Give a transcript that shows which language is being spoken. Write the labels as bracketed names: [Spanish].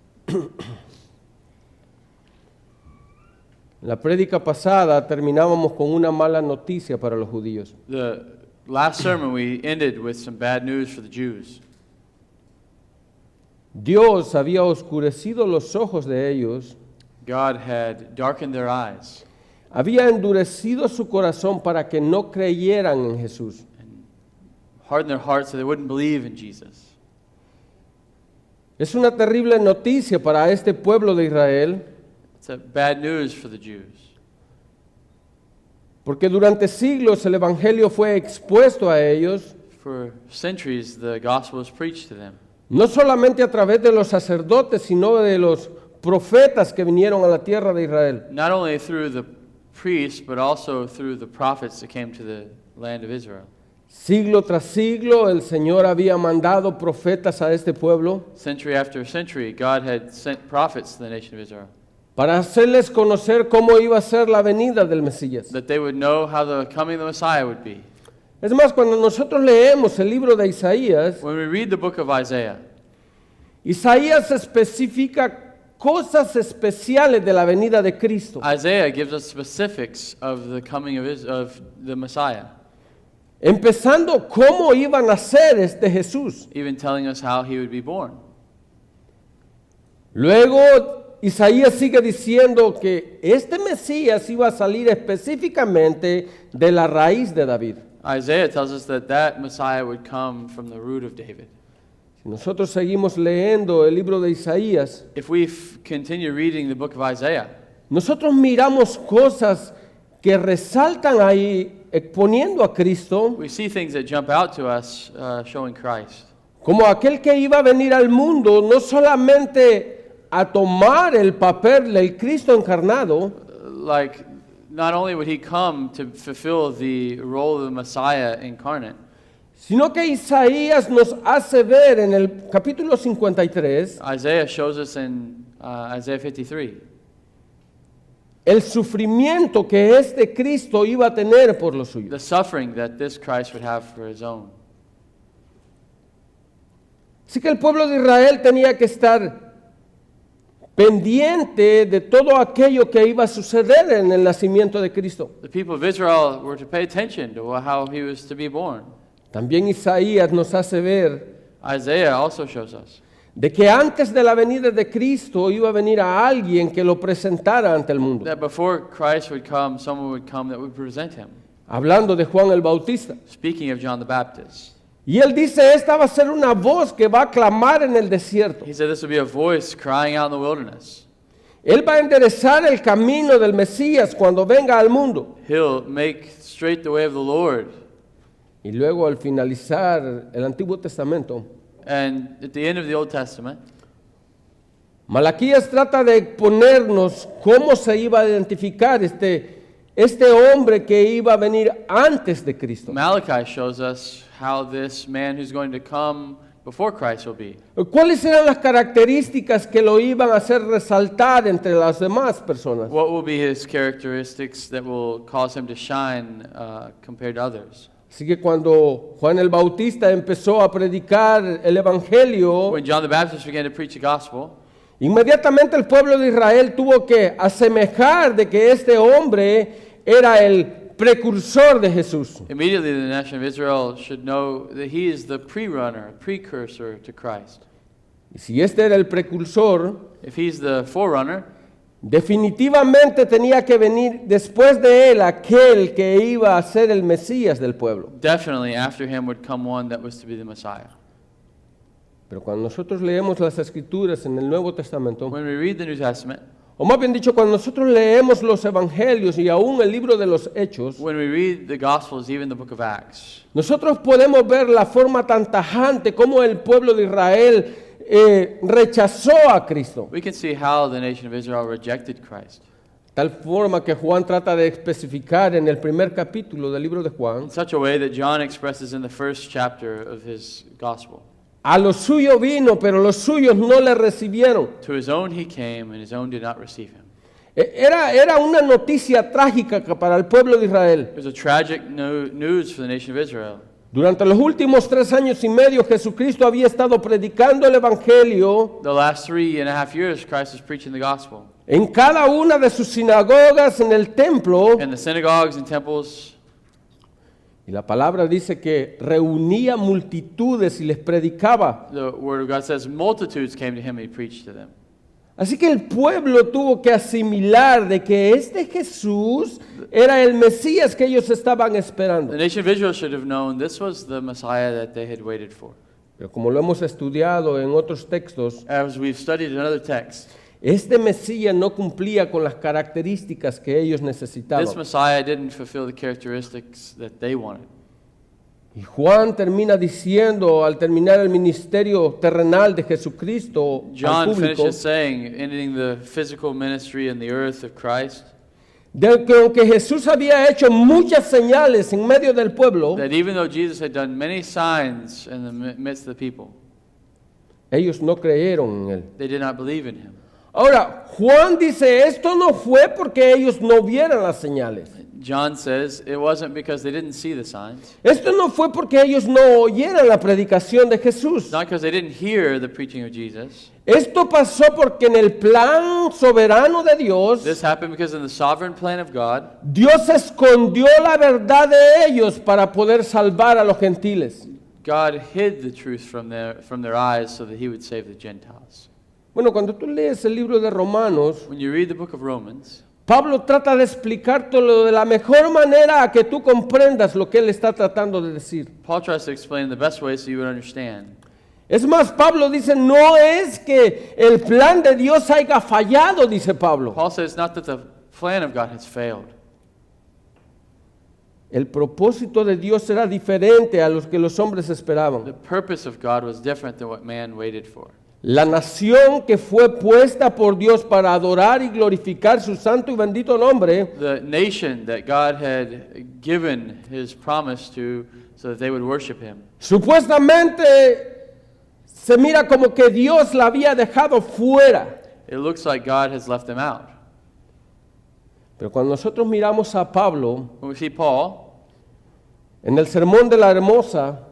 [Spanish] En la prédica pasada terminábamos con una mala noticia para los judíos. [English] The last sermon we ended with some bad news for the Jews. [Spanish] Dios había oscurecido los ojos de ellos, [English] God had darkened their eyes, [Spanish] había endurecido su corazón para que no creyeran en Jesús. [English] hardened their hearts so they wouldn't believe in Jesus. [Spanish] Es una terrible noticia para este pueblo de Israel, [English] It's a bad news for the Jews. [Spanish] porque durante siglos el Evangelio fue expuesto a ellos, [English] For centuries, the gospel was preached to them, [Spanish] no solamente a través de los sacerdotes, sino de los profetas que vinieron a la tierra de Israel. [English] not only through the priests, but also through the prophets that came to the land of Israel. [Spanish] Siglo tras siglo el Señor había mandado profetas a este pueblo [English] Century after century, God had sent prophets to the nation of Israel [Spanish] para hacerles conocer cómo iba a ser la venida del Mesías. [English] that they would know how the coming of the Messiah would be. [Spanish] Es más, cuando nosotros leemos el libro de Isaías, [English] When we read the book of Isaiah, [Spanish] Isaías especifica cosas especiales de la venida de Cristo, [English] Isaiah gives us specifics of the coming of the Messiah, [Spanish] empezando cómo iba a nacer este Jesús. [English] even telling us how he would be born. [Spanish] Luego Isaías sigue diciendo que este Mesías iba a salir específicamente de la raíz de David. [English] Isaiah tells us that that Messiah would come from the root of David. [Spanish] Si nosotros seguimos leyendo el libro de Isaías, [English] If we continue reading the book of Isaiah, [Spanish] nosotros miramos cosas que resaltan ahí exponiendo a Cristo [English] we see things that jump out to us showing Christ. [Spanish] como aquel que iba a venir al mundo no solamente a tomar el papel del Cristo encarnado, [English] Like, not only would he come to fulfill the role of the Messiah incarnate, [Spanish] sino que Isaías nos hace ver en el capítulo 53 [English] Isaiah shows us in Isaiah 53 [Spanish] el sufrimiento que este Cristo iba a tener por los suyos. [English] the suffering that this Christ would have for his own. [Spanish] Así que el pueblo de Israel tenía que estar pendiente de todo aquello que iba a suceder en el nacimiento de Cristo. [English] The people of Israel were to pay attention to how he was to be born. [Spanish] También Isaías nos hace ver [English] Isaiah also shows us [Spanish] de que antes de la venida de Cristo iba a venir a alguien que lo presentara ante el mundo. [English] that before Christ would come, someone would come that would present him. [Spanish] Hablando de Juan el Bautista. [English] Speaking of John the Baptist, [Spanish] Y él dice, esta va a ser una voz que va a clamar en el desierto. [English] he said this would be a voice crying out in the wilderness. [Spanish] Él va a enderezar el camino del Mesías cuando venga al mundo. [English] He'll make straight the way of the Lord. [Spanish] Y luego al finalizar el Antiguo Testamento, [English] And at the end of the Old Testament, [Spanish] Malaquías trata de exponernos cómo se iba a identificar este hombre que iba a venir antes de Cristo. [English] Malachi shows us how this man who's going to come before Christ will be. [Spanish] ¿Cuáles eran las características que lo iban a hacer resaltar entre las demás personas? [English] What will be his characteristics that will cause him to shine compared to others? [Spanish] Así que cuando Juan el Bautista empezó a predicar el Evangelio, [English] When John the Baptist began to preach the gospel, [Spanish] inmediatamente el pueblo de Israel tuvo que asemejar de que este hombre era el precursor de Jesús. [English] immediately the nation of Israel should know that he is the precursor to Christ. [Spanish] Y si este era el precursor, [English] If he's the forerunner, [Spanish] definitivamente tenía que venir después de él aquel que iba a ser el Mesías del pueblo. [English] definitely after him would come one that was to be the Messiah. [Spanish] Pero cuando nosotros leemos las Escrituras en el Nuevo Testamento, [English] When we read the New Testament, [Spanish] o más bien dicho, cuando nosotros leemos los Evangelios y aún el libro de los Hechos, [English] when we read the Gospels, even the book of Acts, [Spanish] nosotros podemos ver la forma tan tajante como el pueblo de Israel rechazó a Cristo. [English] we can see how the nation of Israel rejected Christ. [Spanish] Tal forma que Juan trata de especificar en el primer capítulo del libro de Juan. [English] In such a way that John expresses in the first chapter of his Gospel. [Spanish] A lo suyo vino, pero los suyos no le recibieron. [English] To his own he came, and his own did not receive him. [Spanish] Era una noticia trágica para el pueblo de Israel. [English] It was a tragic news for the nation of Israel. [Spanish] Durante los últimos 3 años y medio, Jesucristo había estado predicando el Evangelio [English] The last 3.5 years, Christ was preaching the gospel. [Spanish] en cada una de sus sinagogas, en el templo. [English] In the synagogues and temples, [Spanish] Y la palabra dice que reunía multitudes y les predicaba. [English] the word of God says multitudes came to him and he preached to them. [Spanish] Así que el pueblo tuvo que asimilar de que este Jesús era el Mesías que ellos estaban esperando. [English] The nation of Israel should have known this was the Messiah that they had waited for. [Spanish] Pero como lo hemos estudiado en otros textos, [English] As we've studied another text, [Spanish] este Mesías no cumplía con las características que ellos [English] this [Spanish] necesitaban. [English] Messiah didn't fulfill the characteristics that they wanted. [Spanish] Y Juan termina diciendo, al terminar el ministerio terrenal de Jesucristo al [English] John [Spanish] público, [English] finishes saying, ending the physical ministry in the earth of Christ, [Spanish] de que aunque Jesús había hecho muchas señales en medio del pueblo, [English] that even though Jesus had done many signs in the midst of the people, [Spanish] ellos no creyeron en él. [English] they did not believe in him. [Spanish] Ahora, Juan dice, esto no fue porque ellos no vieran las señales. [English] John says it wasn't because they didn't see the signs. [Spanish] Esto no fue porque ellos no oyeran la predicación de Jesús. [English] It's not because they didn't hear the preaching of Jesus. [Spanish] Esto pasó porque en el plan soberano de Dios, [English] This happened because in the sovereign plan of God, [Spanish] Dios escondió la verdad de ellos para poder salvar a los gentiles. [English] God hid the truth from their eyes so that he would save the Gentiles. [Spanish] Bueno, cuando tú lees el libro de Romanos, [English] When you read the book of Romans, [Spanish] Pablo trata de explicártelo de la mejor manera a que tú comprendas lo que él está tratando de decir. [English] Paul tries to explain in the best way so you would understand. [Spanish] Es más, Pablo dice, no es que el plan de Dios haya fallado, dice Pablo. [English] Paul says it's not that the plan of God has failed. [Spanish] El propósito de Dios era diferente a los que los hombres [English] The [Spanish] esperaban. [English] purpose of God was different than what man waited for. [Spanish] La nación que fue puesta por Dios para adorar y glorificar su santo y bendito nombre, [English] The nation that God had given his promise to so that they would worship him. [Spanish] supuestamente se mira como que Dios la había dejado fuera. [English] It looks like God has left them out. [Spanish] Pero cuando nosotros miramos a Pablo [English] When we see Paul [Spanish] en el Sermón de la Hermosa,